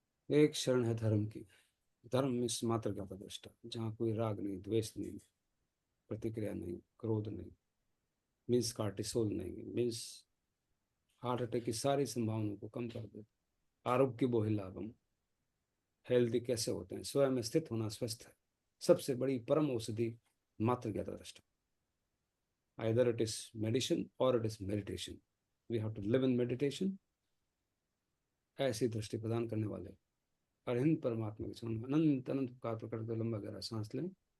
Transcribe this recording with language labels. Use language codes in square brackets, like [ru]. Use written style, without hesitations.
[hi] एक शरण है धर्म की, धर्म में मात्र ज्ञाता दृष्टा, जहाँ कोई राग नहीं, द्वेष नहीं, प्रतिक्रिया नहीं, क्रोध नहीं, मीन्स कार्टिसोल नहीं, मीन्स हार्ट अटैक की सारी संभावनाओं को कम कर दे। आरोग्य बोहि लाभम, हेल्दी कैसे होते हैं, स्वयं में स्थित होना स्वस्थ है, सबसे बड़ी परम औषधि मात्र ज्ञाता दृष्टा। [en] Either it is medicine or it is meditation. We have to live in meditation. [hi] ऐसी दृष्टि प्रदान करने वाले अरहिंद परमात्मा के चरण में अनंत अनंत प्रकार प्रकट कर लंबा गहरा सांस लें।